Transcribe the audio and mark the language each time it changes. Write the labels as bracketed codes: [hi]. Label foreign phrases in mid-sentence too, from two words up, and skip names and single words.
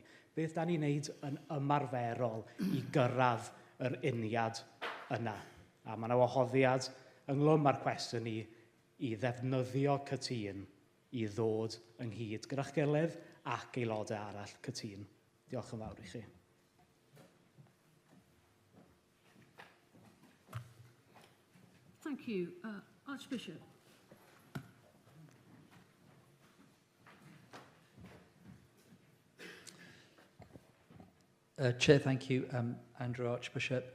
[cy] Beth da ni'n wneud yn ymarferol i gyrraedd yr uniad yna? A mae yna wahoddiad ynglwm â'r cwestiwn ni i ddefnyddio cytun i ddod ynghyd gyda'ch gilydd ac aelodau arall cytun. Diolch yn fawr i chi. [en] Thank you. Archbishop. Chair, thank you, Andrew Archbishop.